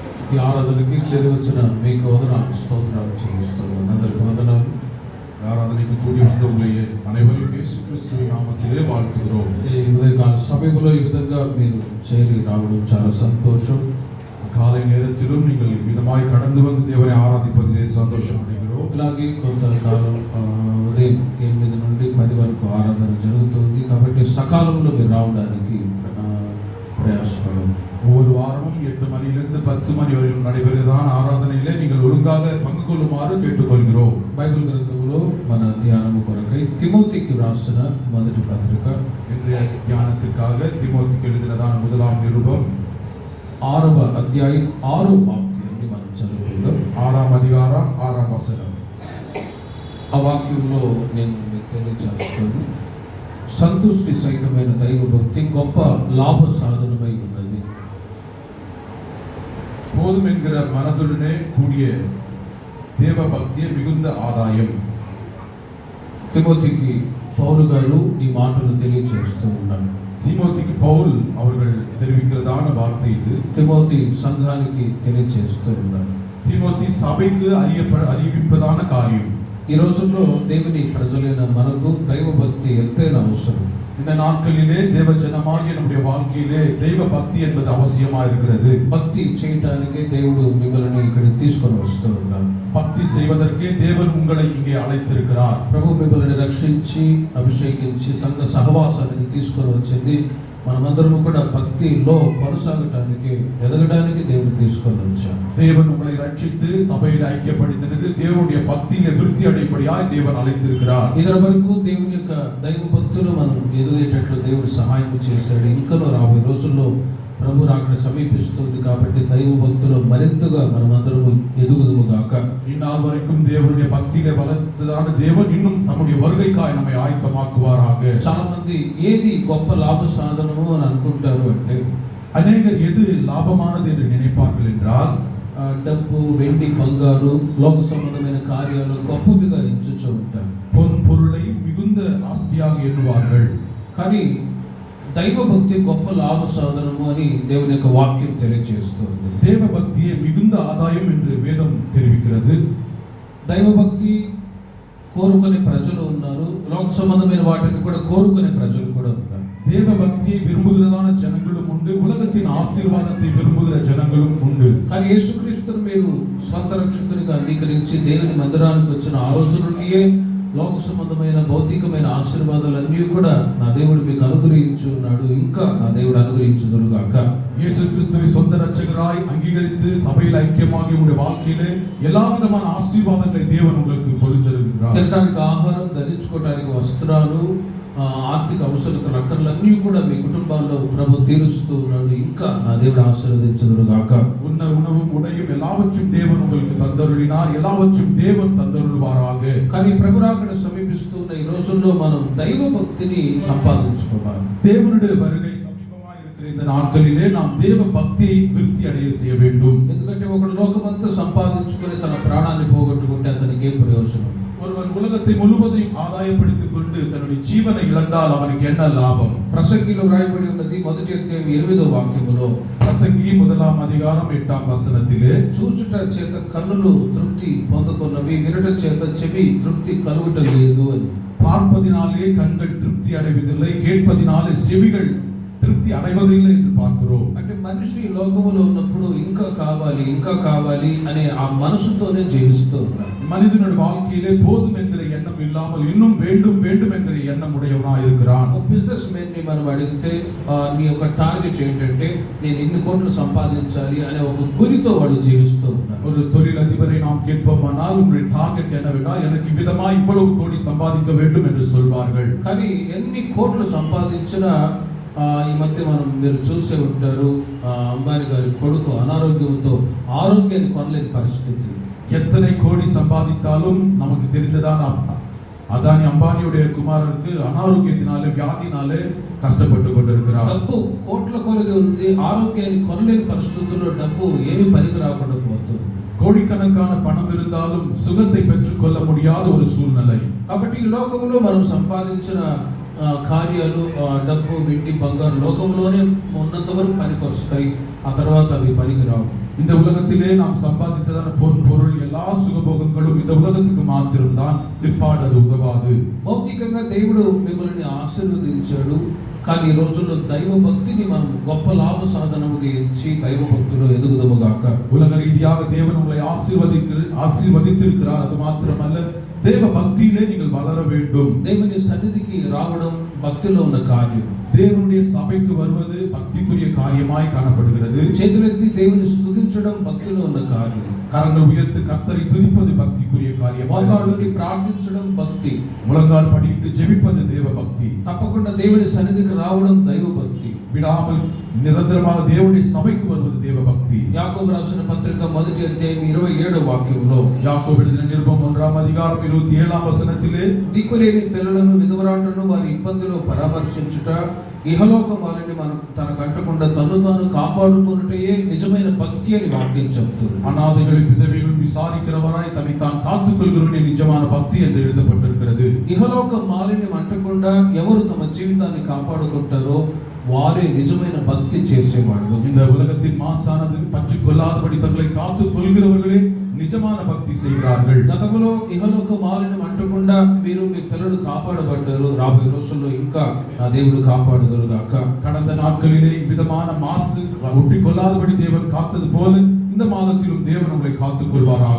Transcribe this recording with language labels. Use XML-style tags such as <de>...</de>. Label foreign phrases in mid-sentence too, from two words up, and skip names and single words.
<te>ఈ ఆరాధనకి చేరి వచ్చిన మీకు వందనాలు, స్తోత్రాలు చెల్లిస్తున్నాను. అందరికీ వందనాలు.</te> <ta>ஆராதனைக்கு கூடி வந்தவர்களே அனைவரும் இயேசு கிறிஸ்துவின் நாமத்திலே வாழ்த்துகிறோம்.</ta> <te>ఈ ఉదయకాల సమయంలో ఈ విధంగా మీరు చేరి రావడం చాలా సంతోషం.</te> <ta>காலை நேரத்திலும் நீங்கள் விதமாய் கடந்து வந்து தேவனை ஆராதிப்பதிலே சந்தோஷம் அடைகிறோம்.</ta> <te>ఇలాగే కొంతకాలం ఉదయం 8 నుండి 10 వరకు ఆరాధన జరుగుతుంది. కాబట్టి సకాలంలో మీరు రావడానికి ప్రయాసపడండి.</te> <ta>ஒவ்வொரு வாரமும் 8 மணியிலிருந்து 10 மணி வரை நடைபெறுகிறதான ஆராதனையிலே நீங்கள் ஒழுங்காக பங்கு கொள்ளுமாறு கேட்டுக்கொள்கிறோம்.</ta> <te>బైబిల్ గ్రంథంలో మన ధ్యానము కొరకై తిమోతికి రాసిన మొదటి పత్రిక</te> <ta>இன்றைய தியானத்திற்காக தீமோத்தேயுக்கு எழுதினதான முதலாம் நிருபம்</ta> <te>6వ అధ్యాయం 6వ వాక్యాన్ని మనం చదువుకుందాం.</te> <ta>6ஆம் அதிகாரம் 6ஆம் வசனம்.</ta> <te>ఆ వాక్యంలో నేను మీకు తెలియజేస్తాను. సంతుష్టి సహితమైన దైవ భక్తి గొప్ప లాభ సాధనమై ఉన్నది.</te> <ta>போதும் என்கிற மனதுடனே கூடிய தேவ பக்தியே மிகுந்த ஆதாயம்.</ta> <te>తిమోతికి పౌలు గారు ఈ మాటలు తెలియజేస్తూ ఉన్నారు.</te> <ta>தீமோத்தேயுக்கு பவுல் அவர்கள் தெரிவிக்கிறதான வார்த்தை இது.</ta> <te>తిమోతి సంఘానికి తెలియజేస్తూ ఉన్నారు.</te> <ta>தீமோத்தேயு சபைக்கு அறிவிப்பதான காரியம்.</ta> <te>ఈ రోజుల్లో దేవుని ప్రజలైన మనకు దైవ భక్తి ఎంతైనా అవసరం.</te> <ta>இந்த நாட்களிலே தேவ ஜனமாகிய நம்முடைய வாழ்க்கையிலே தெய்வ பக்தி என்பது அவசியமா இருக்கிறது.</ta> <te>భక్తి చేయటానికి దేవుడు మిమ్మల్ని ఇక్కడికి తీసుకొని వస్తూ ఉన్నారు.</te> <ta>பக்தி செய்வதற்கே தேவன் உங்களை இங்கே அழைத்திருக்கிறார்.</ta> <te>ప్రభు మిమ్మల్ని రక్షించి అభిషేకించి సంఘ సహవాసానికి తీసుకొని వచ్చింది. మనమందరము కూడా భక్తిలో కొనసాగటానికి ఎదగడానికి దేవుడు తీసుకొని వచ్చారు.</te> <ta>தேவன் உங்களை ரட்சித்து சபையில் ஐக்கியப்படுத்தினது தேவனுடைய பக்தியிலே விருத்தி அடையும்படியாய் தேவன் அழைத்திருக்கிறார்.</ta> <te>ఇదర వరకు దేవుని యొక్క దైవ భక్తులు మనం ఎదుగేటట్లు దేవుడు సహాయం చేశాడు. ఇంకనూ రాబోయే రోజుల్లో ప్రభు రాకడ సమీపిస్తుంది. కాబట్టి దైవ భక్తులు మరింతగా మనమందరము ఎదుగుదుము గాక.</te> <ta>இந்நாள் வரைக்கும் தேவனுடைய பக்தியிலே வளர்த்ததான தேவன் இன்னும் தம்முடைய வருகைக்காய் நம்மை ஆயத்தமாக்குவாராக.</ta> <te>చాలా మంది ఏది గొప్ప లాభ సాధనము అని అనుకుంటారు అంటే</te> <ta>அநேகர் எது லாபமானது என்று நினைப்பார்கள் என்றால்</ta> <te>డబ్బు, వెండి, బంగారు, లోక సంబంధమైన కార్యాలు గొప్పవిగా ఎంచుచూ ఉంటారు.</te> <ta>பொன் பொருளை மிகுந்த ஆஸ்தியாக எண்ணுவார்கள்.</ta> <te>కానీ దైవ భక్తి గొప్ప లాభ సాధనము అని దేవుని యొక్క వాక్యం తెలియజేస్తుంది.</te> <ta>தேவ பக்தியே மிகுந்த ஆதாயம் என்று வேதம் தெரிவிக்கிறது.</ta> <te>దైవ భక్తి కోరుకునే ప్రజలు ఉన్నారు, లోక సంబంధమైన వాటిని కూడా కోరుకునే ప్రజలు కూడా ఉన్నారు.</te> <ta>தேவ பக்தியை விரும்புகிறதான ஜனங்களும் உண்டு, உலகத்தின் ஆசீர்வாதத்தை விரும்புகிற ஜனங்களும் உண்டு.</ta> <te>కానీ యేసుక్రీస్తును మీరు స్వంత రక్షకునిగా అంగీకరించి దేవుని మందిరానికి వచ్చిన ఆ రోజు నుండియే లోక సంబంధమైన భౌతికమైన ఆశీర్వాదాలన్నీ కూడా నా దేవుడు మీకు అనుగ్రహించి ఉన్నాడు. ఇంకా నా దేవుడు అనుగ్రహించుదురుగాక.</te> <ta>இயேசு கிறிஸ்துவை சொந்த ரட்சகராய் அங்கீகரித்து சபையில் ஐக்கியமாகி உங்களுடைய வாழ்க்கையிலே எல்லா விதமான ஆசீர்வாதங்களை தேவன் உங்களுக்கு பொழிந்தருகிறார்.</ta> <te>తినడానికి ఆహారం, ధరించుకోవడానికి వస్త్రాలు, ఆర్థిక అవసరతలు, అక్కర్లన్నీ కూడా మీ కుటుంబాల్లో ప్రభు తీరుస్తూ ఉన్నాడు. ఇంకా నా దేవుడు ఆశీర్వదించుదురుగాక.</te> <ta>உண்ண உணவும் உடையும் எல்லாவற்றும் தேவன் உங்களுக்கு தந்தருளினார். எல்லாவற்றும் தேவன் தந்தருள்வாராக.</ta> <te>కానీ ప్రభు రాకడ సమీపిస్తున్న ఈ రోజుల్లో మనం దైవ భక్తిని సంపాదించుకోవాలి.</te> <ta>தேவனுடைய வருகை சமீபமாக இருக்கிற இந்த நாட்களிலே நாம் தேவ பக்தியை விருத்தி அடைய செய்ய வேண்டும்.</ta> <te>ఎందుకంటే ఒకడు లోకమంతా సంపాదించుకొని తన ప్రాణాన్ని పోగొట్టుకుంటే అతనికి ఏం ప్రయోజనం?</te> <ta>ஒருவன் உலகத்தை முழுவதையும் ஆதாயப்படுத்திக் கொண்டு தன்னுடைய ஜீவனை இழந்தால் அவனுக்கு என்ன லாபம்?</ta> <te>ప్రసంగిలో వ్రాయబడి ఉన్నది మొదటి అధ్యాయం 8వ వాక్యములో,</te> <ta>பிரசங்கி 1ஆம் அதிகாரம் 8ஆம் வசனத்திலே,</ta> <te>చూచుట చేత కన్నులు తృప్తి పొందుకున్నవి, వినుట చేత చెవి తృప్తి కలుగుట లేదు అని.</te> <ta>பார்ப்பதினாலே கண்கள் திருப்தி அடைவதில்லை, கேட்பதினாலே செவிகள் திருப்தி அடைவதில்லை என்று பார்க்கிறோம்.</ta> <te>అంటే మనిషి లోకములో ఉన్నప్పుడు ఇంకా కావాలి, ఇంకా కావాలి అనే ఆ మనసుతోనే జీవిస్తూ ఉన్నాడు.</te> <ta>மனிதனுடைய வாழ்க்கையிலே போதும் என்கிற எண்ணம் இல்லாமல் இன்னும் வேண்டும் வேண்டும் என்கிற எண்ணம் உடையவனாய் இருக்கிறான்.</ta> <en>business men</en> <te>ని మనం అడిగితే నీ యొక్క టార్గెట్ ఏంటంటే నేను ఇన్ని కోట్లు సంపాదించాలి అనే ఒక గురితో వాడు జీవిస్తూ ఉన్నాడు.</te> <ta>ஒரு தொழிலதிபரை நாம் கேட்போமானால் உங்களுடைய டார்கெட் என்னவென்றால் எனக்கு விதமாய் இவ்வளவு கோடி சம்பாதிக்க வேண்டும் என்று சொல்வார்கள்.</ta> <te>కానీ ఎన్ని కోట్లు సంపాదించినా ఈ మధ్య మీరు చూసే ఉంటారు, అంబానీ గారి కొడుకు అనారోగ్యంతో ఆరోగ్యాన్ని కొనలేని పరిస్థితి.</te> <ta>எத்தனை கோடி சம்பாதித்தாலும் நமக்கு தெரிந்ததான அதானி அம்பானியுடைய குமாரருக்கு அனாரோக்கியத்தினாலே வியாதினாலே கஷ்டப்பட்டு கொண்டிருக்கிறார்.</ta> <te>డబ్బు కోట్ల కొలది ఉంది, ఆరోగ్యాన్ని కొనలేని పరిస్థితుల్లో డబ్బు ఏమీ పనికి రాకుండా పోతుంది.</te> <ta>கோடிக்கணக்கான பணம் இருந்தாலும் சுகத்தை பெற்றுக்கொள்ள முடியாத ஒரு சூழ்நிலை.</ta> <te>కాబట్టి ఈ లోకంలో మనం సంపాదించిన కార్యాలు డబ్బు వెండి బంగారు లోకంలోనే ఉన్నంత వరకు పనికి వస్తాయి, ఆ తర్వాత అవి పనికి రావు.</te> <ta>இந்த உலகத்திலே நாம் சம்பாதித்ததான பொருள் எல்லா சுகபோகங்களும் இந்த உலகத்துக்கு மாத்திரம்தான், பிற்பாடு அது உதவாது.</ta> <te>భౌతికంగా దేవుడు మిమ్మల్ని ఆశీర్వదించాడు, కానీ ఈ రోజుల్లో దైవ భక్తిని మనం గొప్ప లాభ సాధనముగా ఎంచి దైవ భక్తులు ఎదుగుదము గాక.</te> <ta>உலக ரீதியாக தேவன் உங்களை ஆசீர்வதித்திருக்கிறார். அது மாத்திரமல்ல, தேவ பக்தியிலே நீங்கள் வளர வேண்டும்.</ta> <te>దేవుని సన్నిధికి రావడం భక్తిలో ఉన్న కార్యం.</te> <ta>தேவனுடைய சபைக்கு வருவது பக்திக்குரிய காரியமாய் காணப்படுகிறது.</ta> <te>చేతులెత్తి దేవుని స్తుతించడం భక్తిలో ఉన్న కార్యం.</te> <ta>கரங்கள் உயர்த்தி கர்த்தரை துதிப்பது பக்திக்குரிய காரியமாய்,</ta> <te>మోకాళ్ళుని ప్రార్థించడం భక్తి,</te> <ta>முழங்கால் படியிட்டு ஜெபிப்பது தேவ பக்தி,</ta> <te>తప్పకుండా దేవుని సన్నిధికి రావడం దైవ భక్తి,</te> <ta>விடாமல் నిరంతరமாக దేవుని సభைக்கு வருவது தேவ பக்தி.</ta> <te>యాకోబు రాసిన పత్రిక 1వ అధ్యాయం 27వ వాక్యంలో,</te> <ta>యాకోబు எழுதின நிருபம்</ta> <te>1వ అధ్యాయం 27వ</te> <ta>వచనத்திலே,</ta> <te>దిక్కులేని పిల్లలను విధవరాండ్లను వారి ఇబ్బందిలో పరామర్శించుట, ఇహలోకం వారిని మనం తనకు అంటకుండా తను తాను కాపాడుకున్నటయే నిజమైన భక్తి అని వాక్యం చెప్తుంది.</te> <ta>அநாதைகளும் விதவைகளும் விசாரிக்கிறவராய் தன்னைத்தான் காத்துக்கொள்கிறவனே நிஜமான பக்தி என்று எழுதப்பட்டிருக்கிறது.</ta> <te>ఇహలోక మాలిన్యం అంటకుండా ఎవరు తమ జీవితాన్ని కాపాడుకుంటారో వారే నిజమైన భక్తి చేసేవాళ్ళు.</te> <ta>இந்த உலகத்தின் மாசானது பற்றி கொள்ளாதபடி தங்களை காத்துக் கொள்கிறவர்களே నిజமான భక్తి செய்கிறார்கள்.</ta> <te>గతంలో ఇహలోక మాలిన్యం అంటకుండా మీరు మీ పిల్లలు కాపాడబడ్డారు, రాబోయే రోజుల్లో ఇంకా నా దేవుడు కాపాడుదురు గాక.</te> <ta>கடந்த நாட்களிலே விதமான மாசு ஒட்டி கொள்ளாதபடி தேவன் காத்தது போல இந்த மாதத்திலும் தேவன் உங்களை காத்துக் கொள்வாராக.</ta>